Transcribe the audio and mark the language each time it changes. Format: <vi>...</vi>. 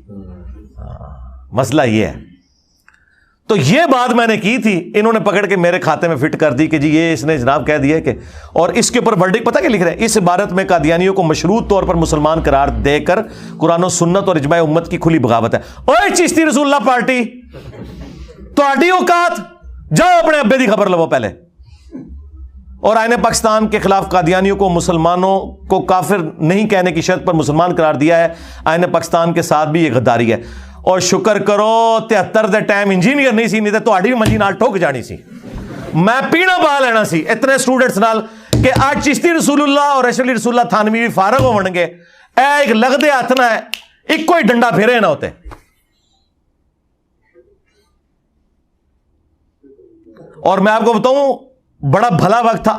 <ur>مسئلہ یہ ہے. تو یہ بات میں نے کی تھی، انہوں نے پکڑ کے میرے کھاتے میں فٹ کر دی کہ جی یہ اس نے جناب کہہ دیا کہ، اور اس کے اوپر ورڈکٹ پتہ کیا لکھ رہے ہیں؟ اس عبارت میں قادیانیوں کو مشروط طور پر مسلمان قرار دے کر قرآن و سنت اور اجماع امت کی کھلی بغاوت ہے.</ur> <pa>اوے چشتی رسول اللہ پارٹی، تہاڈی اوقات، جاؤ اپنے ابے دی خبر لو پہلے.</pa> <ur>اور آئین پاکستان کے خلاف قادیانیوں کو مسلمانوں کو کافر نہیں کہنے کی شرط پر مسلمان قرار دیا ہے. آئین پاکستان کے ساتھ بھی یہ غداری ہے.</ur> <pa>اور شکر کرو 73 دے ٹائم انجینئر نہیں سی، نہیں تے تہاڈی بھی منجی نال ٹھوک جانی سی. میں پینا پا لینا سی اتنے اسٹوڈنٹس نال کہ آج چشتی رسول اللہ اور اشرف علی رسول اللہ تھانوی بھی فارغ ہون گے، اے ایک لگدے ہاتھ نہ ہے ایک کوئی ڈنڈا پھیرے نہ ہوتے.</pa> <ur>اور میں آپ کو بتاؤں بڑا بھلا وقت تھا.</ur>